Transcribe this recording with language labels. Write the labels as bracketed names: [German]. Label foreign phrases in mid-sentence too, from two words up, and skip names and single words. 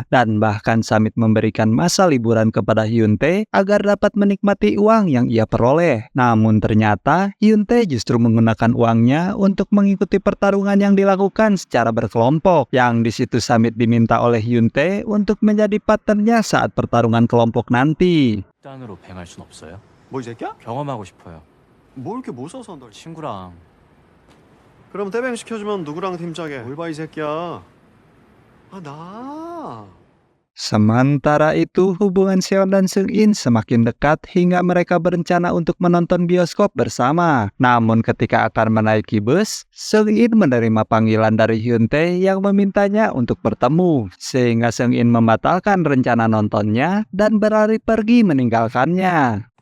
[Indonesian] Dan bahkan Samit memberikan masa liburan kepada Hyuntae agar dapat menikmati uang yang ia peroleh. Namun ternyata Hyuntae justru menggunakan uangnya untuk mengikuti pertarungan yang dilakukan secara berkelompok. Yang di situ Samit diminta oleh Hyuntae untuk menjadi partnernya saat pertarungan kelompok nanti. [Korean] 단으로 뱅할 순 없어요? 뭐 이 새끼야? 경험하고 싶어요. 뭘 이렇게 못 써서 한다. 친구랑. 그럼 떼뱅 시켜주면 누구랑 팀 짜게? 뭘 봐 이 새끼야. 아, 나. [Indonesian] Sementara itu, hubungan Seon dan Seung-in semakin dekat hingga mereka berencana untuk menonton bioskop bersama. Namun ketika akan menaiki bus, Seung-in menerima panggilan dari Hyuntae yang memintanya untuk bertemu. Sehingga Seung-in membatalkan rencana nontonnya dan berlari pergi meninggalkannya.